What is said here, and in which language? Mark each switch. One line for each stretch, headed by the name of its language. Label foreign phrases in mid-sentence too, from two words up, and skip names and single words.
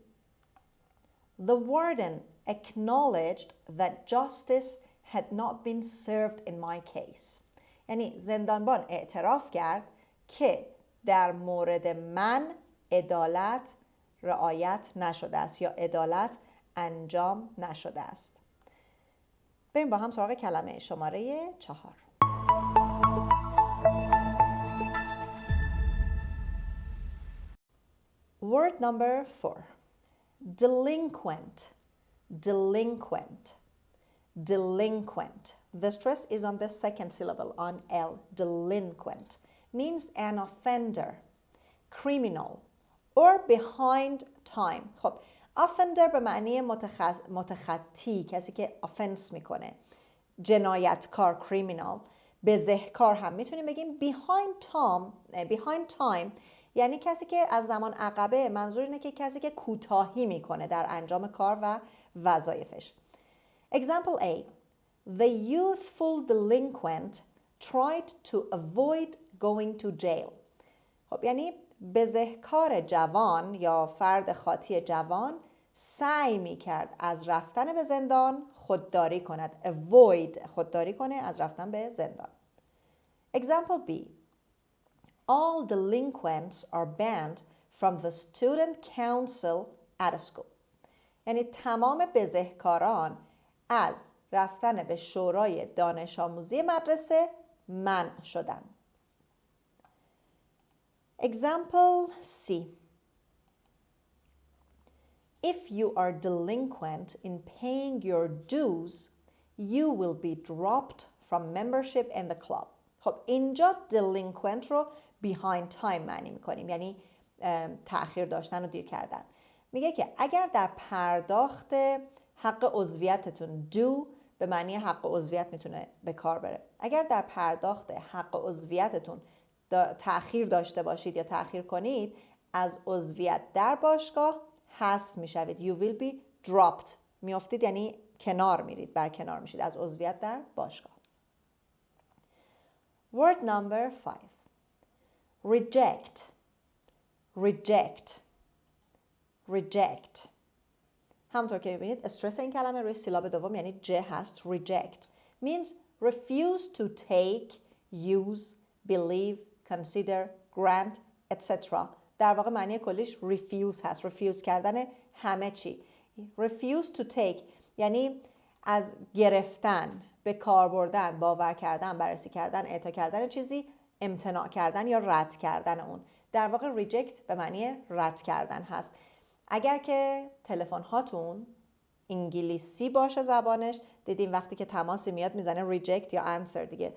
English: The warden acknowledged that justice had not been served in my case.
Persian: یعنی زندانبان اعتراف کرد که در مورد من عدالت رعایت نشده است یا عدالت انجام نشده است. بریم با هم سراغ کلمه شماره 4.
English: Word number 4. Delinquent. Delinquent. Delinquent. The stress is on the second syllable, on L. Delinquent means an offender, criminal, or behind time.
Persian: خب offender به معنی متخطی، کسی که offense میکنه. جنایتکار criminal. بزهکار هم میتونیم بگیم
English: behind time
Persian: یعنی کسی که از زمان عقبه. منظور اینه که کسی که کوتاهی میکنه در انجام کار و وظایفش.
English: Example A. The youthful delinquent tried to avoid going to jail.
Persian: خب یعنی بزهکار جوان یا فرد خاطی جوان سعی میکرد از رفتن به زندان خودداری کند. avoid خودداری کنه از رفتن به زندان.
English: Example B. All delinquents are banned from the student council at a school.
Persian: یعنی تمام بزهکاران از رفتن به شورای دانش آموزی مدرسه منع شدند.
English: Example C. If you are delinquent in paying your dues, you will be dropped from membership in the club.
Persian: خب اینجا delinquent رو
English: behind time
Persian: معنی میکنیم یعنی تأخیر داشتن و دیر کردن. میگه که اگر در پرداخت حق عضویتتون do به معنی حق عضویت میتونه به کار بره. اگر در پرداخت حق عضویتتون تأخیر داشته باشید یا تأخیر کنید از عضویت در باشگاه حذف میشوید.
English: You will be dropped.
Persian: میافتید یعنی کنار میرید، برکنار میشید از عضویت در باشگاه.
English: Word number 5. Reject. Reject. Reject.
Persian: همونطور که میبینید استرس این کلمه روی سیلاب دوم یعنی ج هست.
English: Reject means refuse to take, use, believe, consider, grant, etc.
Persian: در واقع معنی کلیش refuse هست. refuse کردن همه چی.
English: refuse to take
Persian: یعنی از گرفتن، به کار بردن، باور کردن، بررسی کردن، اعطا کردن چیزی امتناع کردن یا رد کردن اون. در واقع reject به معنی رد کردن هست. اگر که تلفن هاتون انگلیسی باشه زبانش، دیدین وقتی که تماسی میاد میزنه reject یا answer دیگه.